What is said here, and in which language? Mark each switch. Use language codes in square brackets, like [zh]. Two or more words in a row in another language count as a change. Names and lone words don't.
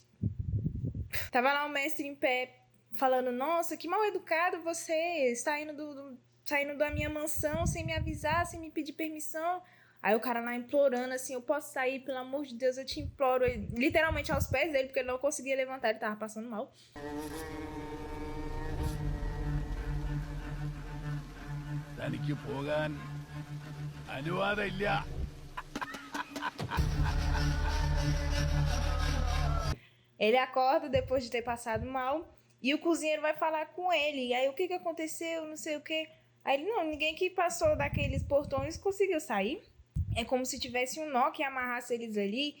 [pt] Tava lá o mestre em pé, falando, nossa, que mal educado você, saindo da minha mansão sem me avisar, sem me pedir permissão. Aí o cara lá implorando assim, eu posso sair, pelo amor de Deus, eu te imploro. Literalmente aos pés dele, porque ele não conseguia levantar, ele tava passando mal. [ml] തനിക്ക് പോകാൻ അനുവാദമില്ല. [pt] Ele acorda depois de ter passado mal e o cozinheiro vai falar com ele. E aí, o que aconteceu? Não sei o quê. Aí ele, não, ninguém que passou daqueles portões conseguiu sair. É como se tivesse um nó que amarrasse eles ali.